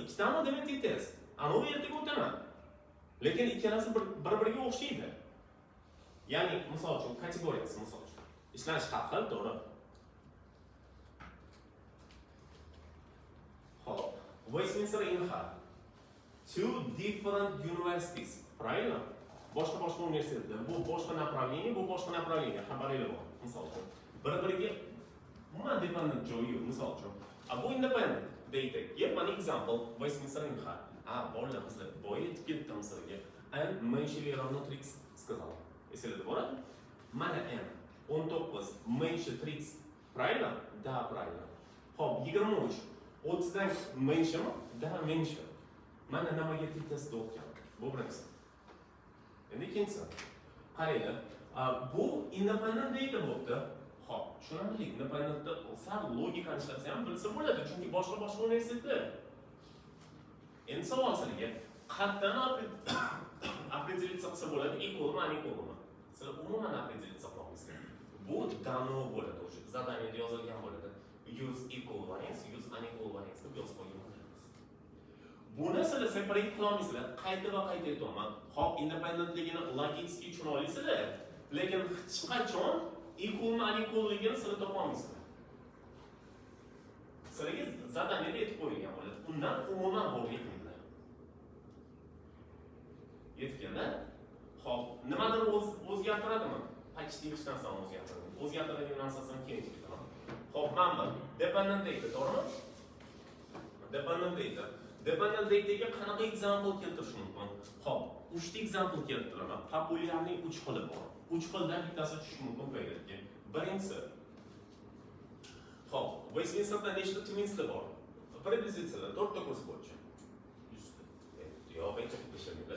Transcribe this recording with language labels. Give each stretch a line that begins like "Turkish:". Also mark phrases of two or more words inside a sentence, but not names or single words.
Uzbek: Ikkitami demak tekis. Anova ertaga o'taman. Lekin ikkalasi bir-biriga o'xshaydi. Ya'ni, misol uchun, kategoriyasi misol uchun. Ishlash har xil, to'g'ri. Xo'p, Westminster Inha.
English: Two different universities.
Russian: Правильно?
Uzbek: Boshqa universitetlar. Bu boshqa направление, bu boshqa направление. Xabaringiz bor. Misol uchun. Bir-biriga umuman dependent joyi yo'q, misol uchun. Bu
English: independent data. Yep, one example, Westminster Inha.
Uzbek: Bolalar qizlar, boya aytib ketdim sizlarga.
Russian: N menshi равно 30 сказал.
Uzbek: Esingizda boradi?
Russian: Mana N 19 menshi 30. Правильно? Да, правильно.
Uzbek: Xo'p, 23 30dan menshimi?
Russian: Да, меньше.
Uzbek: Mana nimaga test o'tgan? Bu birinchisi. Endi ikkinchisi. Qaranglar, bu
English: independent data
Uzbek: bo'ldi. Xo'p, tushunarli. Independentda sal logikani ishlatsa ham bilsa bo'ladi, chunki boshqa universitetlar. Endi savol sizlarga, qayerdan определиться qilsa bo'ladi, equalmi, unequalmi? Sizlar umuman определиться qilamiz. Bu dano bo'ladi, o'sha zadaniyada yozilgan bo'ladi.
English: Use equal variance, use unequal variance
Uzbek: deb yozib qo'ygan bo'lamiz. Buni sizlar separate qilolmaysizlar. Qayta va qayta aytaman. Hop, independentligini logически tushuna olasizlar, lekin hech qachon equalmi, unequalligini sizlar topa olmaysizlar. Sizlarga zadaniyada aytib qo'yilgan bo'ladi. Undan umuman bo'lmaydi. Yetganda, hop, nimadir o'zgartiradimi? Почти hech narsani o'zgartiradi. O'zgartiradigan narsasini keyin aytib ketaman. Hop, mana
English: dependent data,
Uzbek: to'g'rimi?
English: Dependent data.
Uzbek: Dependent dataga qanaqa example keltirish mumkin? Hop, 3 ta example keltiraman. Populyarning 3 xili bor. 3 xildan bittasi tushish mumkin paydatga. Birinchisi. Hop, Westminsterda nechta twinslar bor? Priblizitsiyalar 4 ta kurs bo'yicha. Yo'q, aytib ketishlaringlar.